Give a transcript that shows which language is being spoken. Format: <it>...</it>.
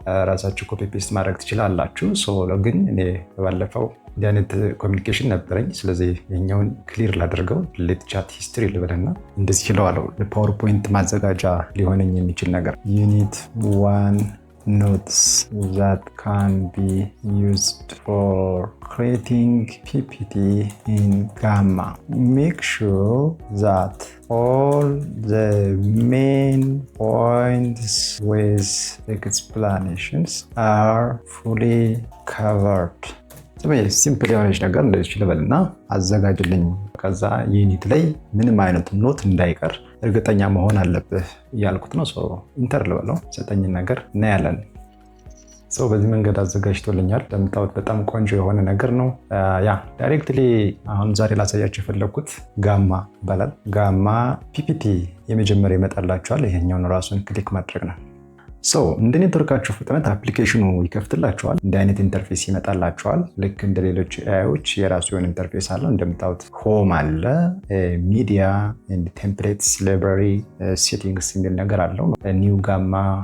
<am>ራሳችሁ ኮፒ ፔስት ማድረግ ትችላላችሁ። ግን እኔ ባለፈው እንዲህ አይነት ኮሚኒኬሽን ነበረኝ። ስለዚህ የኛውን ክሊር ላደርገው ሌት ቻት ሂስትሪ ልበልና እንደዚህ ይለዋለው። ለፓወርፖይንት ማዘጋጃ ሊሆነኝ የሚችል ነገር ዩኒት 1</am> <en>notes that can be used for creating PPT in Gamma. Make sure that all the main points with explanations are fully covered.</en> <am>ሲምፕል የሆነች ነገር እንደዚህ ልበልና አዘጋጅልኝ። ከዛ ዩኒት ላይ ምንም አይነት ኖት እንዳይቀር እርግጠኛ መሆን አለብህ እያልኩት ነው። ኢንተር ልበለው ሰጠኝን ነገር እናያለን። በዚህ መንገድ አዘጋጅቶልኛል። እንደምታዩት በጣም ቆንጆ የሆነ ነገር ነው። ዳይሬክትሊ አሁን ዛሬ ላሳያችሁ የፈለኩት ጋማ ይባላል። ጋማ ፒፒቲ የመጀመሪያ ይመጣላችኋል። ይሄኛውን ራሱን ክሊክ ማድረግ ነው። እንደ ኔትወርካችሁ ፍጥነት አፕሊኬሽኑ ይከፍትላችኋል። እንደ አይነት ኢንተርፌስ ይመጣላችኋል። ልክ እንደ ሌሎች ኤአይዎች የራሱ የሆነ ኢንተርፌስ አለው። እንደምታዩት ሆም አለ፣ ሚዲያ፣ ቴምፕሌትስ፣ ላይብራሪ፣ ሴቲንግስ የሚል ነገር አለው። ኒው ጋማ፣</am>